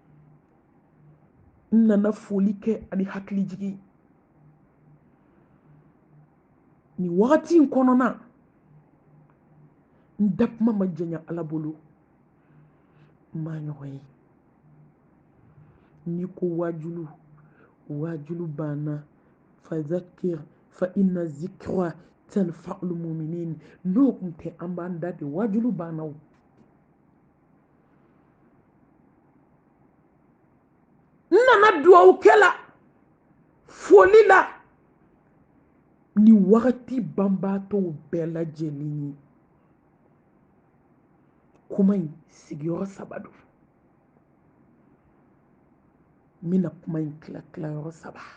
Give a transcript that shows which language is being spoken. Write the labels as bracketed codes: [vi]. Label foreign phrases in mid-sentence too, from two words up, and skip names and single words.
[bm] n nana foli kɛ ani hakili jigin ni wagati in kɔnɔna n da kuma ma janya ala bolo n b'a ɲɔgɔn ye n'i ko wajulu banna [ar] فذكر فإن الذكرى تنفع المؤمنين [bm] n'o kun tɛ an b'an da de wajulu banna o n nana duwawu kɛla foli la ni wagati banbaatɔw bɛɛ lajɛlen ye kuma in sigiyɔrɔ 3 don n bɛna kuma in tila yɔrɔ 3